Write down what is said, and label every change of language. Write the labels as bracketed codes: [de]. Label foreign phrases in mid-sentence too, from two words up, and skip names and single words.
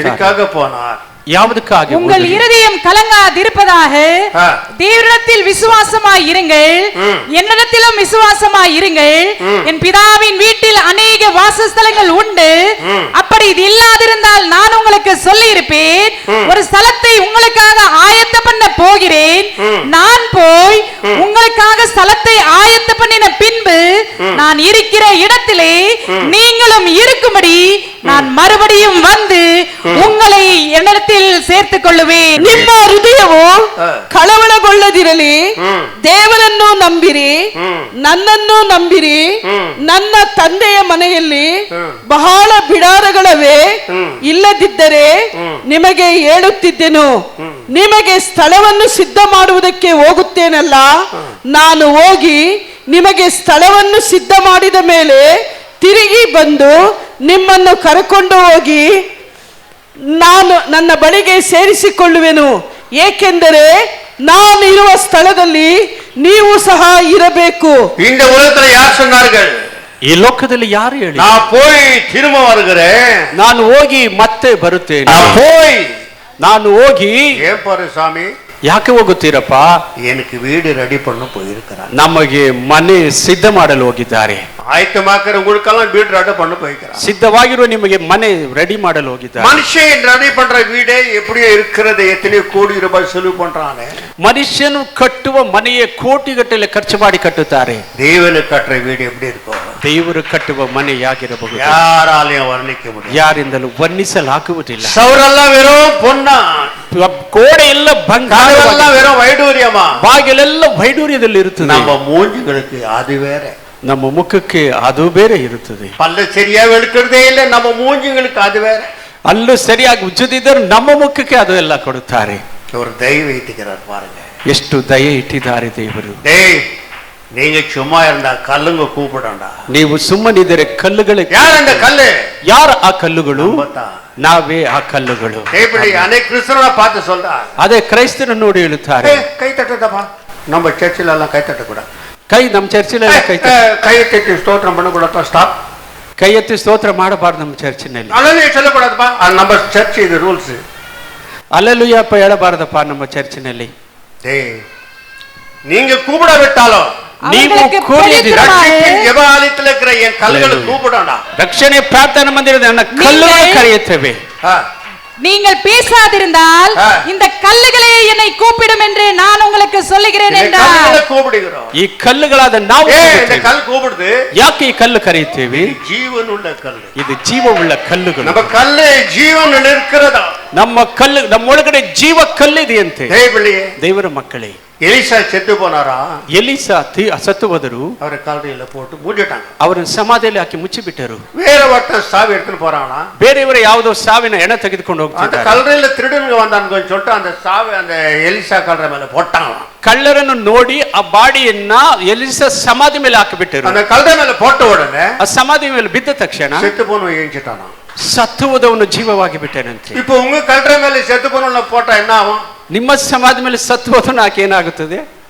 [ta] எதுக்காக போனார்? [kn] ಯಾವುದಕ್ಕಾಗಿ? [ta] உங்கள் இருதயம் கலங்காதிருப்பதாக தேவனிடத்தில் விசுவாசமாய் இருங்கள், என்னிடத்திலும் விசுவாசமாய் இருங்கள். என் பிதாவின் வீட்டில் அநேக வாசஸ்தலங்கள் உண்டு. அப்படி இது இல்லாதிருந்தால் நான் உங்களுக்கு சொல்லி இருப்பேன். ஒரு ஸ்தலத்தை உங்களுக்காக ஆயத்த பண்ண போகிறேன். நான் போய் உங்களுக்காக ஸ்தலத்தை ஆயத்த பண்ணின பின்பு நான் இருக்கிற இடத்திலே நீங்களும் இருக்கும்படி நான் மறுபடியும் வந்து உங்களை என்னிடத்தில் [kn] ಸೇರ್ತು ಕೊಳ್ಳುವೆ. ನಿಮ್ಮ ಹೃದಯವು ಕಳವಳಗೊಳ್ಳದಿರಲಿ, ದೇವರನ್ನು ನಂಬಿರಿ, ನನ್ನನ್ನು ನಂಬಿರಿ. ನನ್ನ ತಂದೆಯ ಮನೆಯಲ್ಲಿ ಬಹಳ ಬಿಡಾರಗಳವೆ, ಇಲ್ಲದಿದ್ದರೆ ನಿಮಗೆ ಹೇಳುತ್ತಿದ್ದೆನು. ನಿಮಗೆ ಸ್ಥಳವನ್ನು ಸಿದ್ಧ ಮಾಡುವುದಕ್ಕೆ ಹೋಗುತ್ತೇನಲ್ಲ. ನಾನು ಹೋಗಿ ನಿಮಗೆ ಸ್ಥಳವನ್ನು ಸಿದ್ಧ ಮಾಡಿದ ಮೇಲೆ ತಿರುಗಿ ಬಂದು ನಿಮ್ಮನ್ನು ಕರೆಕೊಂಡು ಹೋಗಿ ನಾನು ನನ್ನ ಬಳಿಗೆ ಸೇರಿಸಿಕೊಳ್ಳುವೆನು. ಏಕೆಂದರೆ ನಾನು ಇರುವ ಸ್ಥಳದಲ್ಲಿ ನೀವು ಸಹ ಇರಬೇಕು. [ta] இந்த உலகத்துல யார் சொன்னார்கள்? [kn] ಈ ಲೋಕದಲ್ಲಿ ಯಾರು ಹೇಳಿ? [ta] நான் போய் திரும்ப வருகிறேன், [kn] ನಾನು ಹೋಗಿ ಮತ್ತೆ ಬರುತ್ತೇನೆ. [ta] போய் [kn] ನಾನು ಹೋಗಿ. [ta] ஏன் பாரு சாமி, [kn] ಯಾಕೆ ಹೋಗುತ್ತೀರಪ್ಪ? [ta] எனக்கு வீடு ரெடி பண்ண போயிருக்கிறார். [kn] ನಮಗೆ ಮನೆ ಸಿದ್ಧ ಮಾಡಲು ಹೋಗಿದ್ದಾರೆ. [ta] ஆயத்தமாக்கிற உங்களுக்கெல்லாம் வீடு ரெடி பண்ண போயிருக்கிறார். [kn] ಸಿದ್ಧವಾಗಿರುವ ನಿಮಗೆ ಮನೆ ರೆಡಿ ಮಾಡಲು ಹೋಗಿದ್ದಾರೆ. [ta] மனுஷன் ரெடி பண்ற வீடே எப்படியோ இருக்கிறது, எத்தனை கோடி ரூபாய் செலவு பண்றானே. [kn] ಮನುಷ್ಯನು ಕಟ್ಟುವ ಮನೆಯೇ ಕೋಟಿಗಟ್ಟಲೆ ಖರ್ಚು ಮಾಡಿ ಕಟ್ಟುತ್ತಾರೆ. [ta] தேவனு கட்டுற வீடு எப்படி இருக்கும்? [kn] ದೇವರು ಕಟ್ಟುವ ಮನೆ ಯಾಗಿರಬಹುದು? [ta] யாராலையும் வர்ணிக்க முடியாது. [kn] ಯಾರಿಂದಲೂ ವರ್ಣಿಸಲಾಗುವುದಿಲ್ಲ. [ta] சவரெல்லாம் வெறும் பொன்னா, [kn] ಗೋಡೆ ಎಲ್ಲ ಬಂಗಾರ, [ta] வெறும் வைடூரியமா, [kn] ಬಾಗಿಲೆಲ್ಲ ವೈಡೂರ್ಯದಲ್ಲಿ ಇರುತ್ತದೆ. [ta] நம்ம மூஞ்சிகளுக்கு அது வேற, [kn] ನಮ್ಮ ಮುಖಕ್ಕೆ ಅದು ಬೇರೆ ಇರುತ್ತದೆ. [ta] பல்ல சரியா வெளுக்கிறதே இல்லை, நம்ம மூஞ்சிகளுக்கு அது வேற. [kn] ಅಲ್ಲೂ ಸರಿಯಾಗಿ ಉಜ್ಜದಿದ್ದರೆ ನಮ್ಮ ಮುಖಕ್ಕೆ ಅದು ಎಲ್ಲ ಕೊಡುತ್ತಾರೆ. [ta] ஒரு தெய்வம் இட்டுக்கிறார் பாருங்க, [kn] ಎಷ್ಟು ದಯೆ ಇಟ್ಟಿದ್ದಾರೆ ದೇವರು. [ta] டேய் நீங்க சும்மா இருந்தா கல்லுங்க கூப்பிடண்டா. [kn] ನೀವು ಸುಮ್ಮನಿದ್ದರೆ ಕಲ್ಲುಗಳಿಗೆ, [ta] யார் அந்த கல்லு? [kn] ಯಾರು ಆ ಕಲ್ಲುಗಳು? [ta] பார்த்தா [kn] ನಾವೇ ಆ ಕಲ್ಲುಗಳು. [ta] இப்படி அன்னைக்கு கிறிஸ்தவனை பார்த்து சொல்றா, [kn] ಅದೇ ಕ್ರೈಸ್ತನ ನೋಡಿ ಹೇಳುತ್ತಾರೆ, [ta] கை தட்டுதப்பா. நம்ம சர்ச்சில் எல்லாம் கை தட்டக்கூடாது. [kn] ಕೈ ನಮ್ಮ ಚರ್ಚಿನಲ್ಲಿ ಕೈ [ta] கை தட்டி ஸ்தோத்திரம் பண்ணக்கூடாது. ஸ்டாப். [kn] ಕೈ ಎತ್ತಿ ಸ್ತೋತ್ರ ಮಾಡಬಾರ್ದು ನಮ್ಮ ಚರ್ಚಿನಲ್ಲಿ. [ta] அல்லேலூயா சொல்லக்கூடாதுப்பா, நம்ம சர்ச் இது ரூல்ஸ். [kn] ಅಲ್ಲೆಲೂಯಪ್ಪ ಹೇಳಬಾರದಪ್ಪ ನಮ್ಮ ಚರ್ಚಿನಲ್ಲಿ. [ta] டேய் நீங்க கூப்பிட விட்டாலும் [kn] ನೀವು [ta] அவர்களுக்கு [kn] ಕೂಡಿದ್ದೀರಾ, ಪವಿತ್ರವಾದ [ta] ஜெபாலயத்தில் இருக்கிற என் கல்லுகளை கூப்பிடண்டா. [kn] ರಕ್ಷಣೆ ಪ್ರಾರ್ಥನಾ ಮಂದಿರದ ನನ್ನ ಕಲ್ಲುಗಳು ಕರೆಯುತ್ತೇವೆ. [ta] நீங்கள் பேசாதிருந்தால் இந்த கல்லுகளே என்னை கூப்பிடும் என்று நான் உங்களுக்கு சொல்லுகிறேன் என்றார். கூப்பிடுகிறோம். [kn] ಈ ಕಲ್ಲುಗಳಾದ ನಾವು [ta] இந்த கல் கூப்பிடுது. [kn] ಯಾಕೆ ಈ ಕಲ್ಲು ಕರೆಯುತ್ತೇವೆ? [ta] ஜீவனுள்ள கல். [kn] ಇದು ಜೀವವುಳ್ಳ ಕಲ್ಲುಗಳು. [ta] நம்ம ಕಲ್ಲು ಜೀವನ இருக்கிறதா? [kn] ನಮ್ಮ ಕಲ್ಲು, ನಮ್ಮೊಳಗಡೆ ಜೀವ ಕಲ್ಲಿದೆಯಂತೆ. ದೇವರ ಮಕ್ಕಳೇ, [ta] எலிசா செத்து போனாரா? [kn] ಎಲೀಸಾ ಸತ್ತು ಹೋದರು. [ta] அவரை கல்லறையில போட்டு மூடிட்டாங்க. [kn] ಅವರನ್ನು ಸಮಾಧಿಯಲ್ಲಿ ಹಾಕಿ ಮುಚ್ಚಿಬಿಟ್ಟರು. [ta] வேற ஒருத்தன் சாவி எடுத்துட்டு போறானா? [kn] ಬೇರೆಯವರ ಯಾವುದೋ ಸಾವಿನ ಹೆಣ ತೆಗೆದುಕೊಂಡು [ta] அந்த [kn] ಹೋಗ್ತಿದ್ದಾರೆ. [ta] கல்லறையில திருடனுங்க வந்தானுங்கன்னு சொல்லிட்டு அந்த சாவி அந்த எலிசா கல்லறை மேல போட்டாங்களாம். [kn] ಕಳ್ಳರನ್ನು ನೋಡಿ ಆ ಬಾಡಿಯನ್ನ ಎಲಿಸಾ ಸಮಾಧಿ ಮೇಲೆ ಹಾಕಿಬಿಟ್ಟರು. [ta] அந்த கல்லறை மேல போட்ட உடனே [kn] ಆ ಸಮಾಧಿ ಮೇಲೆ ಬಿದ್ದ ತಕ್ಷಣ [ta] செத்து போன எழுஞ்சிட்டானா? [kn] ಸತ್ತು ಹೋದವನು ಜೀವವಾಗಿ ಬಿಟ್ಟನಂತೆ. [ta] இப்போ உங்க கல்லறை மேல செத்து போனவன போட்டா என்ன ஆகும்? [kn] ನಿಮ್ಮ ಸಮಾಧಿ ಮೇಲೆ ಸತ್ತು ಹೋದವನು ಆಕೆ ಏನಾಗುತ್ತದೆ?